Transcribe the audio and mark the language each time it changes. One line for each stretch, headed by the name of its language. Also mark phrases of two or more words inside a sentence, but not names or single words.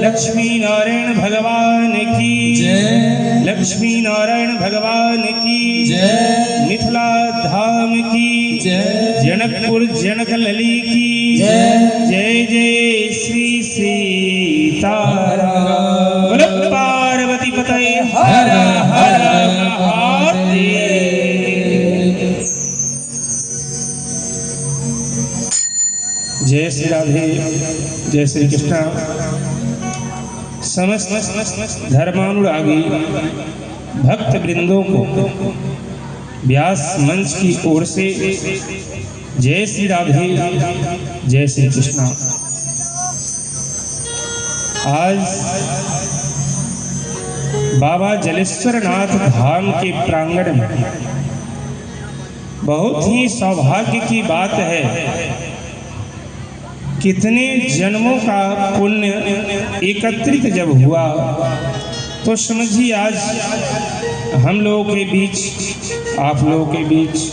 Hindi: लक्ष्मी नारायण भगवान की जय, लक्ष्मी नारायण भगवान की जय, मिथिला धाम की जय, जनकपुर जनक लली की जय, जय जय श्री सीताराम। बोलो पार्वती पतये हर हर महादेव। जय श्री राधे, जय श्री कृष्णा। समस्त धर्मानुरागी भक्त वृंदों को व्यास मंच की ओर से जय श्री राधे, जय श्री कृष्णा। आज बाबा जलेश्वरनाथ धाम के प्रांगण में बहुत ही सौभाग्य की बात है, कितने जन्मों का पुण्य एकत्रित जब हुआ तो समझिए आज हम लोगों के बीच, आप लोगों के बीच